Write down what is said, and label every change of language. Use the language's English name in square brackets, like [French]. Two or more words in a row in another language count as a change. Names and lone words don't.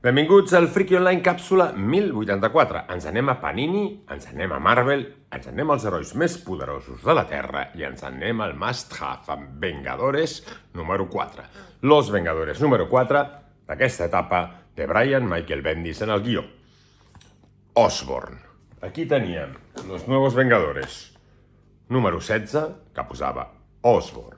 [Catalan] Benvinguts al Friki Online càpsula 1084. Ens anem a Panini, ens anem a Marvel, ens anem als herois més poderosos de la Terra i ens anem al must-have amb Vengadores número 4. Los Vengadores número 4 d'aquesta etapa de Brian Michael Bendis en el guió. Osborn. Aquí teníem Los Nuevos Vengadores número 16, que posava Osborn.